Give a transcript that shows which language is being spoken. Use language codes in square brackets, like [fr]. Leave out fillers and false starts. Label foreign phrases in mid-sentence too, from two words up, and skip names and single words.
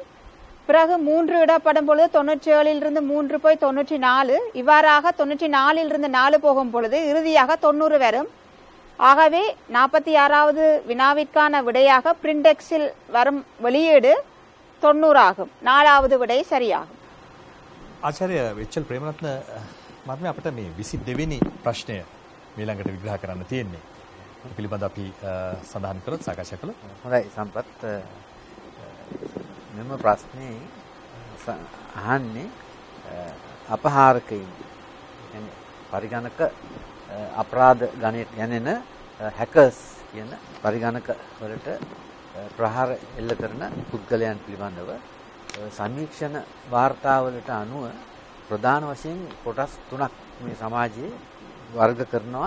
[ta] பிறகு 3 இடப்படும் பொழுது 97லிருந்து 3 போய் 94. இவ்வாறாக 94லிருந்து 4 போகும் பொழுது இறுதியாக 90 வரும். ஆகவே 46வது வினாவிற்கான விடையாக பிரிண்டெக்ஸில் வரும் வெளியீடு 90 ஆகும். 4வது விடை சரியாகும். [si] ආචාර්ය වෙච්චල් ප්‍රේමරත්න මහත්මයා අපිට මේ 22 වෙනි ප්‍රශ්නය ඊළඟට විග්‍රහ කරන්න තියෙන්නේ. පිළිබඳ අපි සඳහන් කරලා සාකච්ඡා කළා. හොඳයි සම්පත් මෙම ප්‍රශ්නේ අහන්නේ අපහාරකයින් يعني පරිගණක අපරාධ ගණයට යැනෙන හැකර්ස් කියන පරිගණක වලට ප්‍රහාර එල්ල කරන පුද්ගලයන් පිළිබඳව සමීක්ෂණ වාර්තාවලට අනුව ප්‍රධාන වශයෙන් කොටස් 3ක් මේ සමාජයේ වර්ග කරනවා.